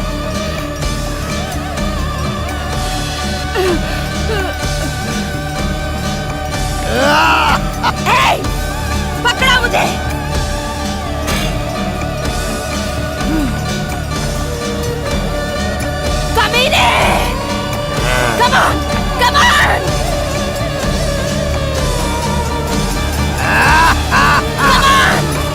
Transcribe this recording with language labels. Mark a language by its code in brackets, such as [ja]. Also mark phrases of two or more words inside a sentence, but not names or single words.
[hi] पकड़ा मुझे। कमीने, [en] come on, come on, come on।